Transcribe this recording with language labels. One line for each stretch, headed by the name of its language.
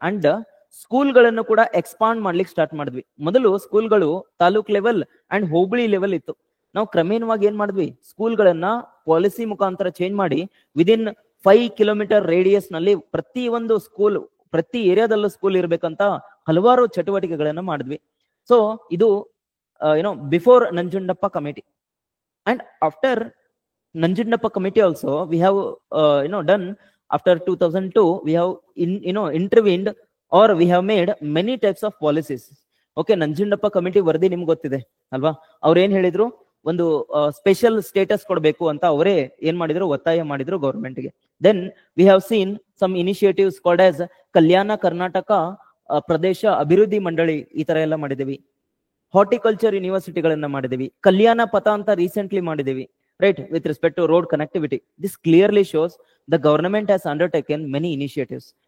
Kannada: And ಸ್ಕೂಲ್ಗಳನ್ನು ಕೂಡ expand ಮಾಡ್ಲಿಕ್ಕೆ start ಮಾಡಿದ್ವಿ. ಮೊದಲು ಸ್ಕೂಲ್ಗಳು taluk level and hobli level ಇತ್ತು. ನಾವು ಕ್ರಮೇಣವಾಗಿ ಏನ್ ಮಾಡಿದ್ವಿ, ಸ್ಕೂಲ್ಗಳನ್ನ ಪಾಲಿಸಿ ಮುಖಾಂತರ ಚೇಂಜ್ ಮಾಡಿ ವಿದಿನ್ 5 ಕಿಲೋಮೀಟರ್ ರೇಡಿಯಸ್ ನಲ್ಲಿ ಪ್ರತಿ ಒಂದು ಸ್ಕೂಲ್, ಪ್ರತಿ ಏರಿಯಾದಲ್ಲೂ ಸ್ಕೂಲ್ ಇರ್ಬೇಕಂತ ಹಲವಾರು ಚಟುವಟಿಕೆಗಳನ್ನ ಮಾಡಿದ್ವಿ. ಸೊ ಇದು before Nanjundappa committee.
English: And after Nanjundappa committee also we have done after 2002 we have intervened or we have made many types of policies.
Kannada: Okay, Nanjundappa committee ವರದಿ ನಿಮ್ಗೆ ಗೊತ್ತಿದೆ ಅಲ್ವಾ? ಅವ್ರು ಏನ್ ಹೇಳಿದ್ರು, ಒಂದು ಸ್ಪೆಷಲ್ ಸ್ಟೇಟಸ್ ಕೊಡಬೇಕು ಅಂತ ಅವರೇ ಏನ್ ಮಾಡಿದ್ರು, ಒತ್ತಾಯ ಮಾಡಿದ್ರು ಗೌರ್ಮೆಂಟ್ಗೆ.
English: then we have seen some initiatives called as Kalyana Karnataka Pradesha Abhivruddhi Mandali,
Kannada: ಈ ತರ ಎಲ್ಲ ಮಾಡಿದೀವಿ. ಹಾರ್ಟಿಕಲ್ಚರ್ ಯೂನಿವರ್ಸಿಟಿಗಳನ್ನ ಮಾಡಿದೀವಿ. ಕಲ್ಯಾಣ ಪಥ ಅಂತ ರೀಸೆಂಟ್ಲಿ ಮಾಡಿದೀವಿ,
English: right, with respect to road connectivity. This clearly shows the government has undertaken many initiatives.